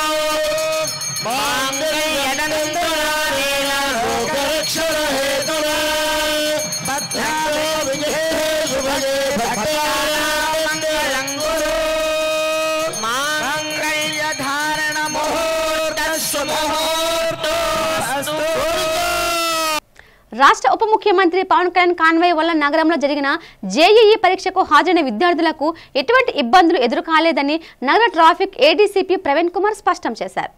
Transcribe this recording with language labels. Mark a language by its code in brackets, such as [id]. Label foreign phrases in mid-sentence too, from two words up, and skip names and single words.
[sa] मांगल्यं तन्तुनानेन लोकरक्षणहेतुना बध्नामि युभगे भक्तानां मङ्गलं कुरु मांगल्यधारण [te] రాష్ట్ర ఉప ముఖ్యమంత్రి పవన్ కళ్యాణ్ కాన్వాయ్ వల్ల నగరంలో జరిగిన జేఈఈ పరీక్షకు హాజరైన విద్యార్థులకు ఎటువంటి ఇబ్బందులు ఎదురుకాలేదని నగర ట్రాఫిక్ ఏడీసీపీ ప్రవీణ్ కుమార్ స్పష్టం చేశారు.